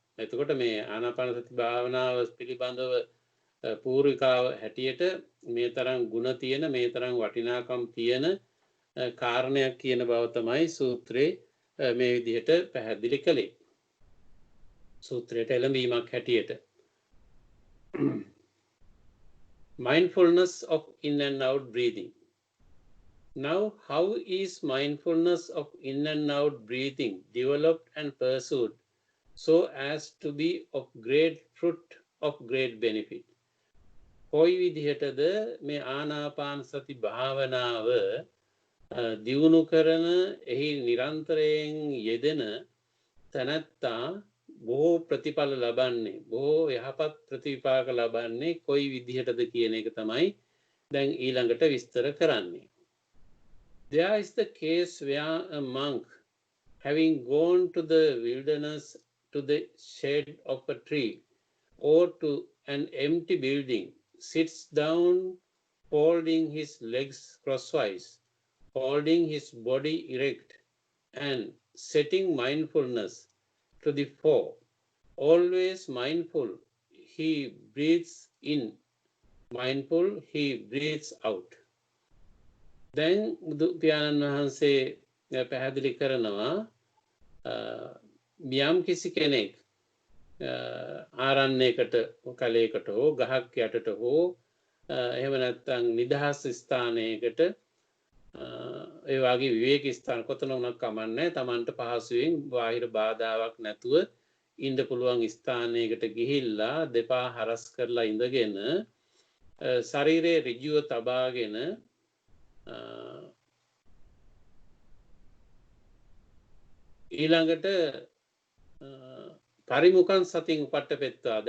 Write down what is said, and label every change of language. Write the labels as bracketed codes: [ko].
[si] එතකොට මේ ආනාපාන සති භාවනාව පිළිබඳව පූර්විකාව හැටියට මේ තරම් ಗುಣ තියෙන මේ තරම් වටිනාකම් තියෙන කාරණයක් කියන බව තමයි සූත්‍රයේ මේ විදිහට පැහැදිලි කළේ. සූත්‍රයට එළඹීමක් හැටියට [en] mindfulness of in and out breathing. Now, how is mindfulness of in and out breathing developed and pursued so as to be of great fruit of great benefit? [si] කොයි විදිහටද මේ ආනාපාන සති භාවනාව දියුණු කරන එහි නිරන්තරයෙන් යෙදෙන තැනැත්තා බොහෝ ප්‍රතිඵල ලබන්නේ බොහෝ යහපත් ප්‍රතිපාක ලබන්නේ කොයි විදිහටද කියන එක තමයි දැන් ඊළඟට විස්තර කරන්නේ. [en] There is the case where a monk, having gone to the wilderness to the shade of a tree or to an empty building, sits down folding his legs crosswise, holding his body erect and setting mindfulness to the fore. Always mindful, he breathes in. Mindful, he breathes out. [si] දැන් බුදු පියාණන් වහන්සේ පැහැදිලි කරනවා යම් කිසි කෙනෙක් ආරණ්‍යයකට කලයකට හෝ ගහක් යටට හෝ එහෙම නැත්නම් නිදහස් ස්ථානයකට ඒ වගේ විවේක ස්ථාන කොතන වුණත් කමන්නේ Tamanට පහසුවෙන් බාහිර බාධාවක් නැතුව ඉන්න පුළුවන් ස්ථානයකට ගිහිල්ලා දෙපා හරස් කරලා ඉඳගෙන ශරීරයේ ඍජුව තබාගෙන ඊළඟට පරිමුඛං සතින් උපට්ඨපෙත්වා.